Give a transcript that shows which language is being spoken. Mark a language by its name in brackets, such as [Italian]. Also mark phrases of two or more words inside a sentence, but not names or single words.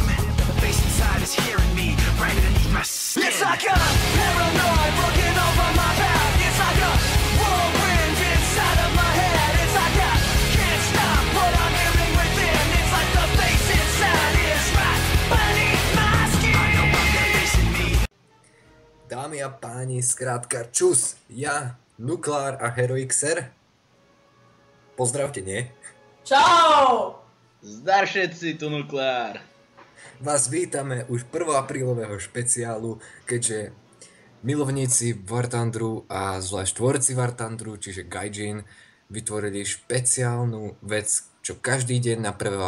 [English] The face inside is hearing me right underneath my skin. It's like a paranoid looking over my back. It's like a whirlwind inside of my head. It's like I can't stop what I'm feeling within. It's like the face inside is right beneath my skin. I know I'm the face in me. [Slovak] Dámy a páni, skrátka čus, ja, Nuklár a Heroixer. Pozdravte, nie? Čau! Zdar všetci, tu Nuklár. Vás vítame už 1. aprílového špeciálu, keďže milovníci War Thunderu a zvlášť tvorci War Thunderu, čiže Gaijin, vytvorili špeciálnu vec, čo každý deň na 1.